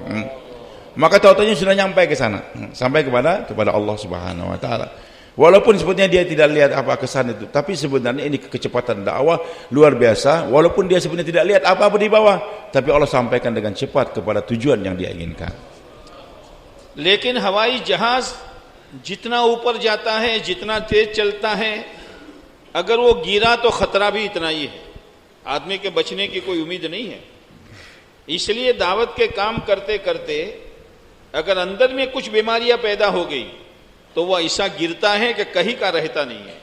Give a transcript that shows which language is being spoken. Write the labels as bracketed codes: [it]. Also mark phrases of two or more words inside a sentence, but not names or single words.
[id] Maka tahu-tahunya sudah nyampe ke sana, sampai kepada Allah [ar] سبحانه وتعالى. [id] Walaupun sebetulnya dia tidak lihat apa kesan itu, tapi sebenarnya ini kecepatan dakwah luar biasa. Walaupun dia sebenarnya tidak lihat apa-apa di bawah, tapi Allah sampaikan dengan cepat kepada tujuan yang dia inginkan. [hi] लेकिन हवाई जहाज जितना ऊपर जाता है, जितना तेज चलता है, अगर वो गिरा तो खतरा भी इतना ही है, आदमी के बचने की कोई उम्मीद नहीं है। इसलिए दावत के काम करते करते अगर अंदर में कुछ बीमारियां पैदा हो गई तो वह ऐसा गिरता है कि कहीं का रहता नहीं है।